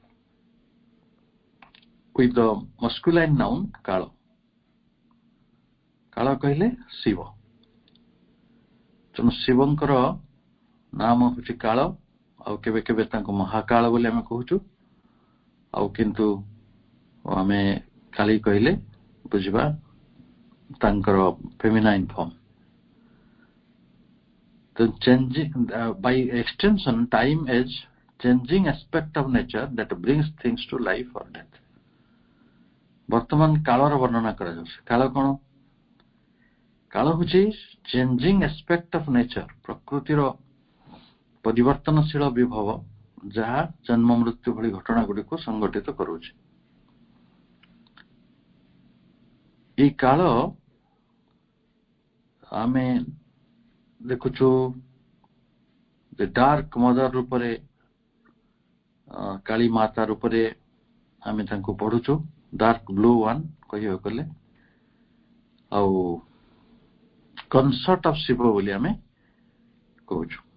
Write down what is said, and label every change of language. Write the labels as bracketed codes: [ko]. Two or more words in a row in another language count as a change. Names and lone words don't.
[en] with the masculine noun [or] କାଳ କାଳ କହିଲେ ଶିବ ତେଣୁ ଶିବଙ୍କର ନାମ ହେଉଛି କାଳ ଆଉ କେବେ କେବେ ତାଙ୍କୁ ମହାକାଳ ବୋଲି ଆମେ କହୁଛୁ ଆଉ କିନ୍ତୁ ଆମେ କାଳୀ କହିଲେ ବୁଝିବା ତାଙ୍କର [en] feminine form by extension time is changing aspect of nature that brings things to life or death [or] ବର୍ତ୍ତମାନ କାଳର ବର୍ଣ୍ଣନା କରାଯାଉଛି କାଳ କ'ଣ କାଳ ହେଉଛି [en] changing aspect of nature [or] ପ୍ରକୃତିର ପରିବର୍ତ୍ତନଶୀଳ ବିଭବ ଯାହା ଜନ୍ମ ମୃତ୍ୟୁ ଭଳି ଘଟଣା ଗୁଡ଼ିକୁ ସଂଗଠିତ କରୁଛି ଏହି କାଳ ଆମେ ଦେଖୁଛୁ [en] dark mother [or] ରୂପରେ କାଳୀ ମାତା ରୂପରେ ଆମେ ତାଙ୍କୁ ପଢୁଛୁ [en] dark blue one [or] କହିବାକୁ ଗଲେ ଆଉ [en] concert of Shiva [or] ବୋଲି ଆମେ କହୁଛୁ